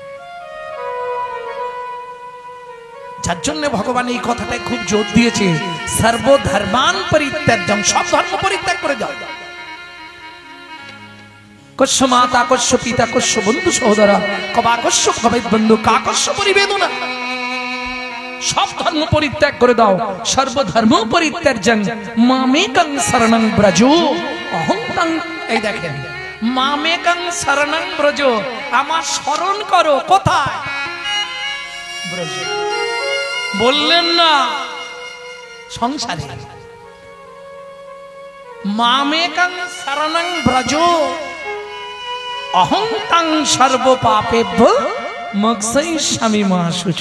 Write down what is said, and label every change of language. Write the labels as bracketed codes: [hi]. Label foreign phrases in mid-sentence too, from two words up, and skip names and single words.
[bn] যার জন্য ভগবান এই কথাটাই খুব জোর দিয়েছে, [sa] সর্বধর্মান পরিত্যাজ্যম, [bn] সব ধর্ম পরিত্যাগ করে দাও। [sa] কস্য মাতা, কস্য পিতা, কস্য বন্ধু সহোদরা, কবা কস্য কবে বন্ধু, কাকস্য পরিবেদনা। [bn] সব ধর্ম পরিত্যাগ করে দাও। [sa] সর্বধর্ম পরিত্যাজ্যং মামেকং শরণং ব্রজ অহং তং। [bn] এই দেখেন, [sa] মামেকং শরণং ব্রজ, [bn] আমার শরণ করো। কোথায়? ব্রজ। বললেন না সংসারে। [sa] মামেকং শরণং ব্রজ অহং তং সর্ব পাপেভ্য মোক্ষয়িষ্যামি মা শুচ।